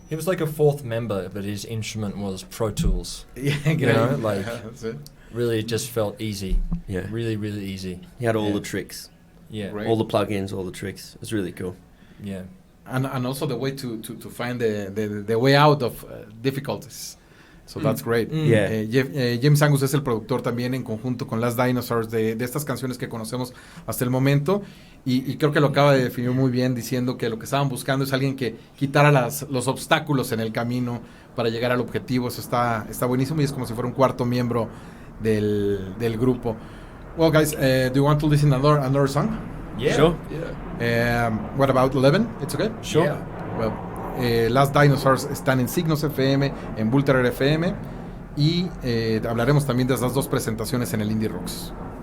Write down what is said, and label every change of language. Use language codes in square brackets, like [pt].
[en] He was like a fourth member, but his instrument was Pro Tools. Yeah, You know, like that's it. really it just felt easy. Yeah. Really, really easy. He had all Yeah. the tricks, Yeah. Great. all the plugins, all the tricks. It was really cool. Yeah. And also the way to find the way out of difficulties. So that's great. Yeah. [es] James Angus es el productor también en conjunto con las Dinosaurs de estas canciones que conocemos hasta el momento, y creo que lo acaba de definir muy bien diciendo que lo que estaban buscando es alguien que quitara los obstáculos en el camino para llegar al objetivo. Eso está buenísimo y es como si fuera un cuarto miembro del grupo. [en] Well, guys, do you want to listen to another song? Yeah. Sure. Yeah. What about 11? It's okay? Sure. Yeah. [es] Well, las Dinosaurs están en Signos FM, en BullterrierFM, y hablaremos también de esas dos presentaciones en el Indie Rocks.